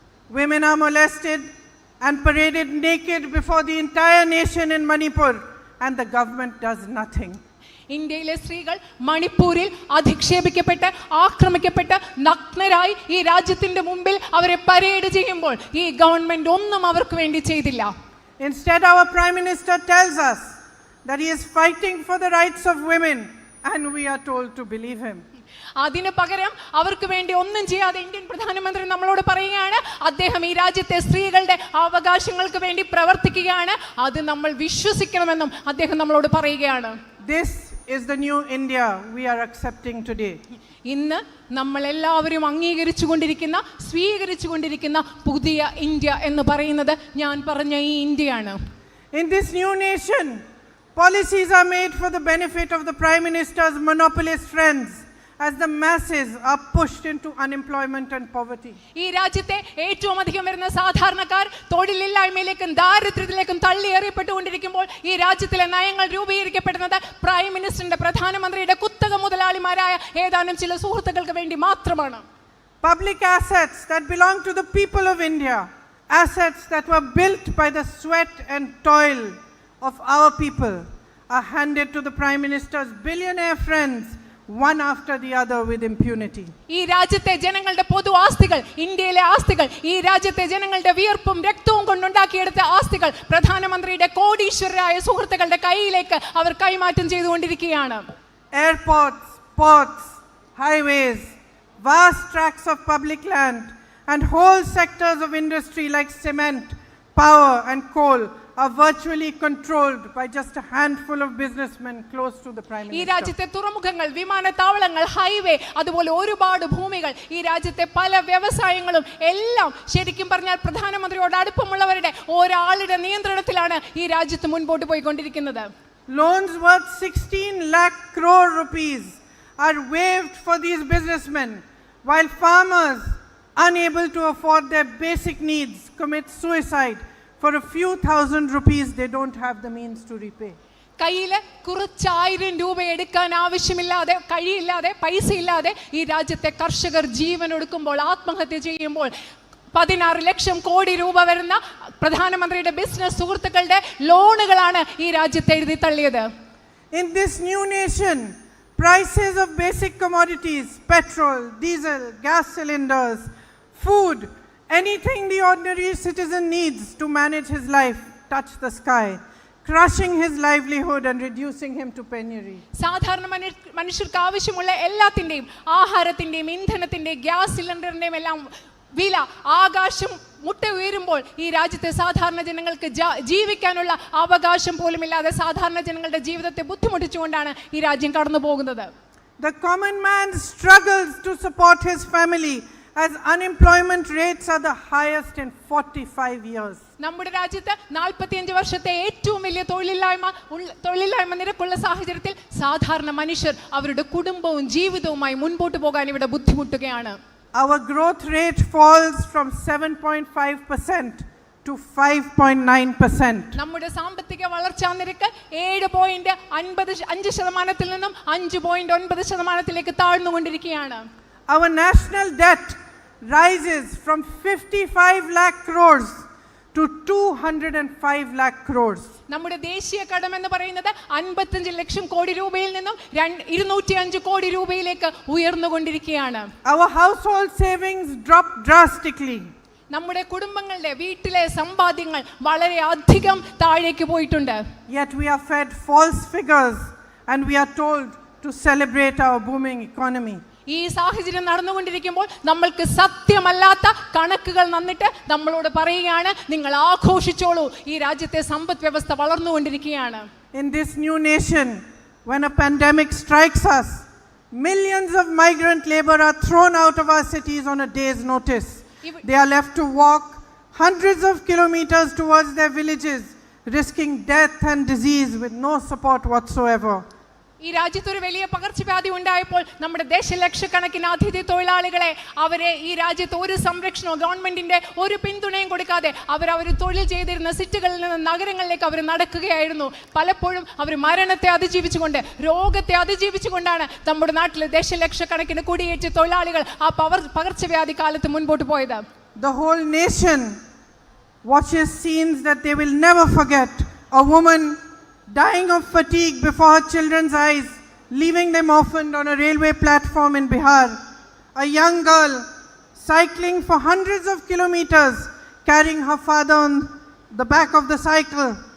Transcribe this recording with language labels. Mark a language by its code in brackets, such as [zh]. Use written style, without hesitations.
[en] Women are molested and paraded naked before the entire nation in Manipur, and the government does nothing. [ml] ഇന്ത്യയിലെ സ്ത്രീകൾ മണിപ്പൂരിൽ അധിക്ഷേപിക്കപ്പെട്ട് ആക്രമിക്കപ്പെട്ട് നഗ്നരായി ഈ രാജ്യത്തിന്റെ മുമ്പിൽ അവരെ പരേഡ് ചെയ്യുമ്പോൾ ഈ ഗവൺമെന്റ് ഒന്നും അവർക്ക് വേണ്ടി ചെയ്തില്ല. [en] Instead, our Prime Minister tells us that he is fighting for the rights of women, and we are told to believe him. [ml] അതിന് പകരം അവർക്ക് വേണ്ടി ഒന്നും ചെയ്യാതെ ഇന്ത്യൻ പ്രധാനമന്ത്രി നമ്മളോട് പറയുകയാണ് അദ്ദേഹം ഈ രാജ്യത്തെ സ്ത്രീകളുടെ അവകാശങ്ങൾക്ക് വേണ്ടി പ്രവർത്തിക്കുകയാണ്, അത് നമ്മൾ വിശ്വസിക്കണമെന്നും അദ്ദേഹം നമ്മളോട് പറയുകയാണ്. [en] This is the new India we are accepting today. [ml] ഇന്ന് നമ്മൾ എല്ലാവരും സ്വീകരിച്ചുകൊണ്ടിരിക്കുന്ന പുതിയ ഇന്ത്യ എന്ന് പറയുന്നത് ഞാൻ പറഞ്ഞ ഈ ഇന്ത്യയാണ്. [en] In this new nation, policies are made for the benefit of the Prime Minister's monopolist friends, as the masses are pushed into unemployment and poverty. [ml] ഈ രാജ്യത്തെ ഏറ്റവും അധികം വരുന്ന സാധാരണക്കാർ തൊഴിലില്ലായ്മയിലേക്കും ദാരിദ്ര്യത്തിലേക്കും തള്ളിയെറിയപ്പെട്ടുകൊണ്ടിരിക്കുമ്പോൾ ഈ രാജ്യത്തിലെ നയങ്ങൾ രൂപീകരിക്കപ്പെടുന്നത് പ്രൈം മിനിസ്റ്ററിന്റെ പ്രധാനമന്ത്രിയുടെ കുത്തക മുതലാളിമാരായ ഏതാനും ചില സുഹൃത്തുക്കൾക്ക് വേണ്ടി മാത്രമാണ്. [en] Public assets that belong to the people of India, assets that were built by the sweat and toil of our people, are handed to the Prime Minister's billionaire friends, one after the other with impunity. [ml] ഈ രാജ്യത്തെ ജനങ്ങളുടെ പൊതു ആസ്തികൾ, ഇന്ത്യയിലെ ആസ്തികൾ, ഈ രാജ്യത്തെ ജനങ്ങളുടെ വിയർപ്പും രക്തവും കൊണ്ടുണ്ടാക്കിയെടുത്ത ആസ്തികൾ പ്രധാനമന്ത്രിയുടെ കോടീശ്വരരായ സുഹൃത്തുക്കളുടെ കയ്യിലേക്ക് അവർ കൈമാറ്റം ചെയ്തുകൊണ്ടിരിക്കുകയാണ്. [en] Airports, ports, highways, vast tracts of public land, and whole sectors of industry like cement, power, and coal are virtually controlled by just a handful of businessmen close to the Prime Minister. [ml] ഈ രാജ്യത്തെ തുറമുഖങ്ങൾ, വിമാനത്താവളങ്ങൾ, highway, അതുപോലെ ഒരുപാട് ഭൂമികൾ, ഈ രാജ്യത്തെ പല വ്യവസായങ്ങളും എല്ലാം ശരിക്കും പറഞ്ഞാൽ പ്രധാനമന്ത്രിയോട് അടുപ്പമുള്ളവരുടെ ഒരാളുടെ നിയന്ത്രണത്തിലാണ് ഈ രാജ്യത്ത് മുൻപോട്ട് പോയിക്കൊണ്ടിരിക്കുന്നത്. [en] loans worth 16 lakh crore rupees are waived for these businessmen, while farmers, unable to afford their basic needs, commit suicide for a few thousand rupees they don't have the means to repay. [ml] കയ്യിൽ കുറച്ചായിരം രൂപ എടുക്കാൻ ആവശ്യമില്ലാതെ കഴിയില്ലാതെ പൈസ ഇല്ലാതെ ഈ രാജ്യത്തെ കർഷകർ ജീവൻ ഒടുക്കുമ്പോൾ ആത്മഹത്യ ചെയ്യുമ്പോൾ 16 ലക്ഷം കോടി രൂപ വരുന്ന പ്രധാനമന്ത്രിയുടെ ബിസിനസ് സുഹൃത്തുക്കളുടെ ലോണുകളാണ് ഈ രാജ്യത്തെ എഴുതി തള്ളിയത്. [en] In this new nation, prices of basic commodities, petrol, diesel, gas cylinders, food, anything the ordinary citizen needs to manage his life touch the sky, crushing his livelihood and reducing him to penury. [ml] സാധാരണ മനുഷ്യർക്ക് ആവശ്യമുള്ള എല്ലാത്തിൻ്റെയും ആഹാരത്തിൻ്റെയും ഇന്ധനത്തിൻ്റെയും gas സിലിണ്ടറിൻ്റെയും എല്ലാം വില ആകാശം മുട്ട ഉയരുമ്പോൾ ഈ രാജ്യത്തെ സാധാരണ ജനങ്ങൾക്ക് ജീവിക്കാനുള്ള അവകാശം പോലുമില്ലാതെ സാധാരണ ജനങ്ങളുടെ ജീവിതത്തെ ബുദ്ധിമുട്ടിച്ചുകൊണ്ടാണ് ഈ രാജ്യം കടന്നു പോകുന്നത്. [en] The common man struggles to support his family as unemployment rates are the highest in 45 years. [ml] നമ്മുടെ രാജ്യത്ത് 45 വർഷത്തെ ഏറ്റവും വലിയ തൊഴിലില്ലായ്മ നിരക്കുള്ള സാഹചര്യത്തിൽ സാധാരണ മനുഷ്യർ അവരുടെ കുടുംബവും ജീവിതവുമായി മുൻപോട്ട് പോകാൻ ഇവിടെ ബുദ്ധിമുട്ടുകയാണ്. [en] Our growth rate falls from 7.5% to 5.9%. [ml] നമ്മുടെ സാമ്പത്തിക വളർച്ചാ നിരക്ക് 7.5% നിന്നും 5.9% താഴ്ന്നുകൊണ്ടിരിക്കുകയാണ്. [en] Our national debt rises from 55 lakh crores to 205 lakh crores. [ml] നമ്മുടെ ദേശീയ കടം എന്ന് പറയുന്നത് 55 ലക്ഷം കോടി രൂപയിൽ നിന്നും 205 കോടി രൂപയിലേക്ക് ഉയർന്നുകൊണ്ടിരിക്കുകയാണ്. [en] Our household savings dropped drastically. [ml] നമ്മുടെ കുടുംബങ്ങളുടെ വീട്ടിലെ സമ്പാദ്യങ്ങൾ വളരെ അധികം താഴേക്ക് പോയിട്ടുണ്ട്. [en] Yet we are fed false figures and we are told to celebrate our booming economy. [ml] ഈ സാഹചര്യം നടന്നുകൊണ്ടിരിക്കുമ്പോൾ നമ്മൾക്ക് സത്യമല്ലാത്ത കണക്കുകൾ തന്നിട്ട് നമ്മളോട് പറയുകയാണ് നിങ്ങൾ ആഘോഷിച്ചോളൂ, ഈ രാജ്യത്തെ സമ്പദ് വ്യവസ്ഥ വളർന്നുകൊണ്ടിരിക്കുകയാണ്. [en] In this new nation, when a pandemic strikes us, millions of migrant labor are thrown out of our cities on a day's notice. They are left to walk hundreds of kilometers towards their villages, risking death and disease with no support whatsoever. [ml] ഈ രാജ്യത്തൊരു വലിയ പകർച്ചവ്യാധി ഉണ്ടായപ്പോൾ നമ്മുടെ ദശലക്ഷക്കണക്കിന് അതിഥി തൊഴിലാളികളെ അവരെ ഈ രാജ്യത്ത് ഒരു സംരക്ഷണവും ഗവൺമെന്റിന്റെ ഒരു പിന്തുണയും കൊടുക്കാതെ അവർ തൊഴിൽ ചെയ്തിരുന്ന സിറ്റികളിൽ നിന്ന് നഗരങ്ങളിലേക്ക് അവർ നടക്കുകയായിരുന്നു. പലപ്പോഴും അവർ മരണത്തെ അതിജീവിച്ചുകൊണ്ട് രോഗത്തെ അതിജീവിച്ചുകൊണ്ടാണ് നമ്മുടെ നാട്ടിലെ ദശലക്ഷക്കണക്കിന് കുടിയേറ്റ തൊഴിലാളികൾ ആ പകർച്ചവ്യാധി കാലത്ത് മുൻപോട്ട് പോയത്. [en] The whole nation watches scenes that they will never forget. A woman dying of fatigue before her children's eyes, leaving them orphaned on a railway platform in Bihar. A young girl cycling for hundreds of kilometers, carrying her father on the back of the cycle.